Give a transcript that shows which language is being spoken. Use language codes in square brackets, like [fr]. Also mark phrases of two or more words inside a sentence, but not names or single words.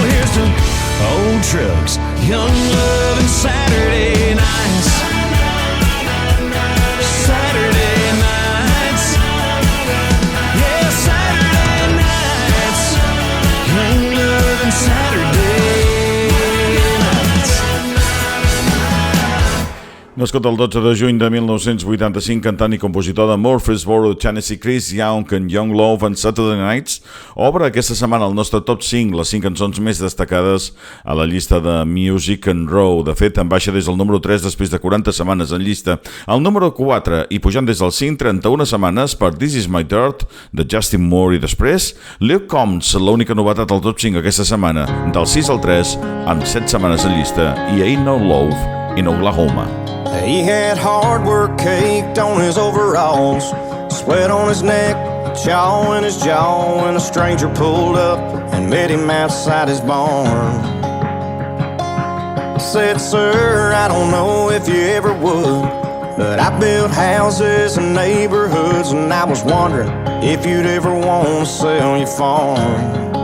[en] Here's to old trucks, young love, and Saturday nights. Saturday nights. Yeah, Saturday nights. Young love and Saturday nights. [ca] Nascut el 12 de juny de 1985, cantant i compositor de Murfreesboro, Tennessee, Chris Young en Young Love and Saturday Nights, obre aquesta setmana el nostre top 5, les 5 cançons més destacades a la llista de Music and Row. De fet, en baixa des del número 3 després de 40 setmanes en llista. El número 4, i pujant des del 5, 31 setmanes per This Is My Dirt, de Justin Moore, i després Luke Combs, l'única novetat al top 5 aquesta setmana, del 6 al 3, amb 7 setmanes en llista, i Ain't No Love in Oklahoma. [en] He had hard work caked on his overalls, sweat on his neck, chaw in his jaw, when a stranger pulled up and met him outside his barn. Said, sir, I don't know if you ever would, but I built houses and neighborhoods, and I was wondering if you'd ever want to sell your farm.